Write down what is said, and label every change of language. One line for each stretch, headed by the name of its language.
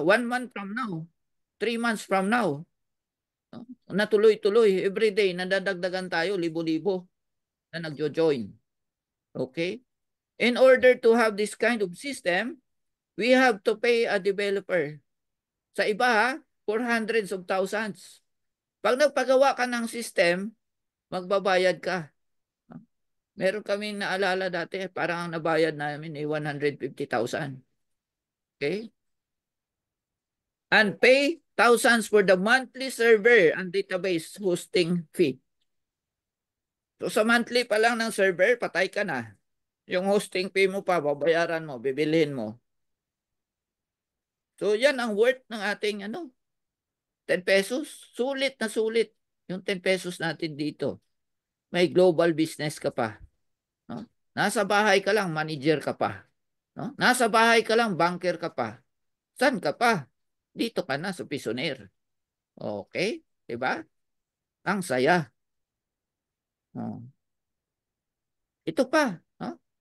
English: 1 month from now, 3 months from now, no?
Filipino: Natuloy-tuloy, everyday, nadadagdagan tayo, libo-libo na nagjo-join. Okay?
English: In order to have this kind of system, we have to pay a developer.
Filipino: Sa iba,
English: for hundreds of thousands.
Filipino: Pag nagpagawa ka ng system, magbabayad ka. Meron kaming naalala dati, parang ang nabayad namin ay 150,000. Okay?
English: And pay thousands for the monthly server and database hosting fee.
Filipino: So sa monthly pa lang ng server, patay ka na. Yung hosting fee mo pa, babayaran mo, bibilhin mo. So yan ang worth ng ating 10 pesos. Sulit na sulit yung 10 pesos natin dito. May global business ka pa. No? Nasa bahay ka lang, manager ka pa. No? Nasa bahay ka lang, banker ka pa. Saan ka pa? Dito ka na sa Pisoner. Okay? Diba? Ang saya. Oh. Ito pa. No?